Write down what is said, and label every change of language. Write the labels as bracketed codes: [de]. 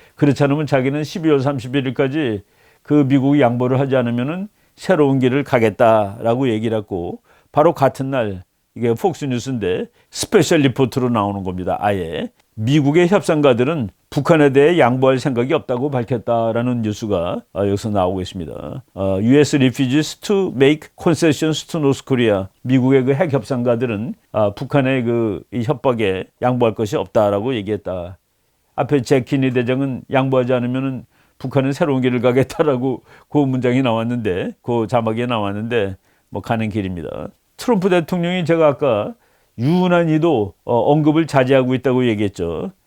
[ko] 그렇지 않으면 자기는 12월 31일까지 그 미국이 양보를 하지 않으면은 새로운 길을 가겠다라고 얘기를 했고, 바로 같은 날 이게 폭스뉴스인데 스페셜 리포트로 나오는 겁니다. 아예 미국의 협상가들은 북한에 대해 양보할 생각이 없다고 밝혔다라는 뉴스가 여기서 나오고 있습니다. [en] U.S. refuses to make concessions to North Korea. [ko] 미국의 그 핵 협상가들은 북한의 이 협박에 양보할 것이 없다라고 얘기했다. 앞에 제키니 대장은 양보하지 않으면은 북한은 새로운 길을 가겠다라고 그 문장이 나왔는데, 그 자막에 나왔는데 뭐 가는 길입니다. 트럼프 대통령이 제가 아까 유난히도 언급을 자제하고 있다고 얘기했죠.